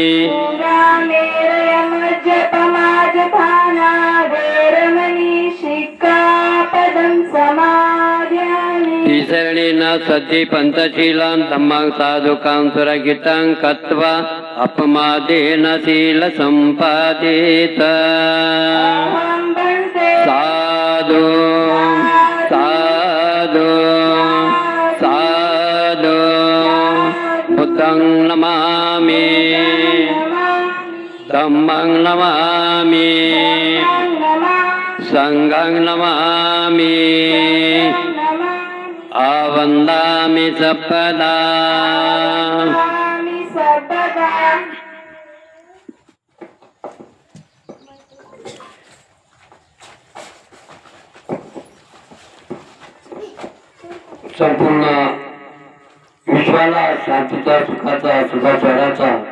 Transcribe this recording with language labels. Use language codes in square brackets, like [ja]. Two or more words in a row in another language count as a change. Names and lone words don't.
[pi] पुरामेरयमज्जपमाजपाना वेरमणि सिक्खापदं समादयामि तिसरणेन सति पञ्चशीलं धम्मं साधुकं सुरगितं कृत्वा अपमादेन शीलसम्पादेत अहं भन्ते साधु साधु साधु बुद्धं नमामि धम्मं नमामि संघं नमामि [mr] आवन्दामि सपदा संपूर्ण विश्वाला शांतीचा सुखाचा सुखाचाराचा